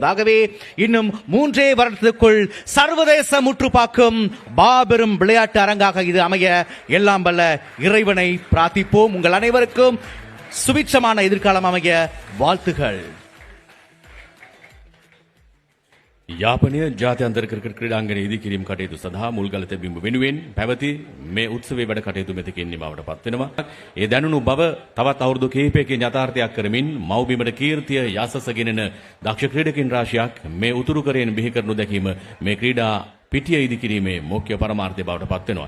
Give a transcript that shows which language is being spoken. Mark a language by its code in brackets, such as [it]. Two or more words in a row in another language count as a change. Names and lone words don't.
[ta] ஆகவே இன்னும் 3 வருடத்துக்குள் சர்வதேச முற்றுப்பாக்கும் மாபெரும் விளையாட்டு அரங்காக இது அமைய எல்லாம் வல்ல இறைவனை பிரார்த்திப்போம். உங்கள் அனைவருக்கும் சுபிட்சமான எதிர்காலம் அமைய வாழ்த்துகள். [si] යාපනය ජාත්‍යන්තර ක්‍රිකට් ක්‍රීඩාංගණය ඉදිකිරීම කටයුතු සඳහා මුල්ගල තැබීම වෙනුවෙන් පැවති මේ උත්සවයේ වැඩ කටයුතු මෙතකින් නිමවට පත් වෙනවා. ඒ දැනුණු බව තවත් අවුරුදු කිහිපයකින් යථාර්ථයක් කරමින් මව්බිමට කීර්තිය යසස ගෙනෙන දක්ෂ ක්‍රීඩකින් රාශියක් මේ උතුරු කරයෙන් බිහි කරනු දැකීම මේ ක්‍රීඩා පිටිය ඉදිකිරීමේ මුඛ්‍ය පරමාර්ථය බවට පත් වෙනවා.